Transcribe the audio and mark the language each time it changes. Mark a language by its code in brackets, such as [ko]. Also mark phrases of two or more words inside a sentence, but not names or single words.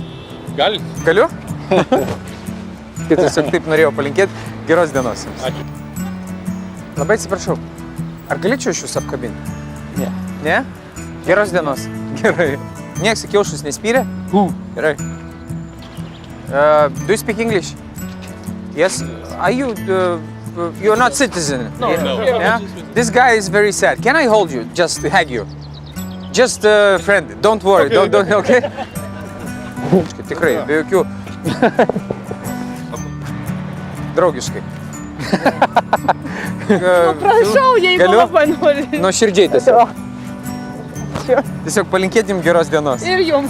[lt] Gali. Galiu? Tai tiesiog taip norėjau palinkėti. Geros dienos jums. Ačiū. Labai atsiprašau. Ar galėčiau aš jūs apkabinti? Ne. Ne? Geros dienos. Gerai. Nieks į kiaušus nespyrė? Gerai. [en] Do you speak English? Yes. Are you... you're not citizen? No, no. Yeah? This guy is very sad. Can I hold you? Just to hug you? Just a friend. Don't worry. Okay. Don't, [lt] okay? Tikrai, be jokių... Draugiškai. Prašau, jeigu Galiu? labai nori. Nuoširdžiai tiesiog. Tiesiog palinkėti jums geros dienos. Ir jums.